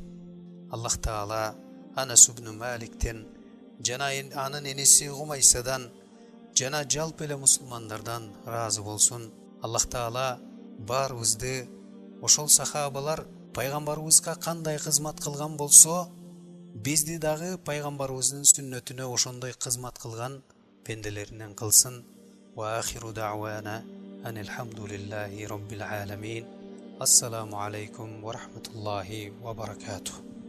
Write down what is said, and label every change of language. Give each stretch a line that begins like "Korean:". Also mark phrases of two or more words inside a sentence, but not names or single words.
Kyrgyz: Аллах Таала Анас ибн Маликтен жана анын энеси Гумайсадан жана жалпы эле мусулмандардан ыраазы болсун. Аллах Таала баарыбызды ошол сахабалар пайгамбарыбызга кандай кызмат кылган болсо, бизди дагы пайгамбарыбыздын сүннөтүнө ошондой кызмат кылган пенделеринен кылсын.
Arabic: وآخر دعوانا أن الحمد لله رب العالمين. السلام عليكم ورحمة الله وبركاته.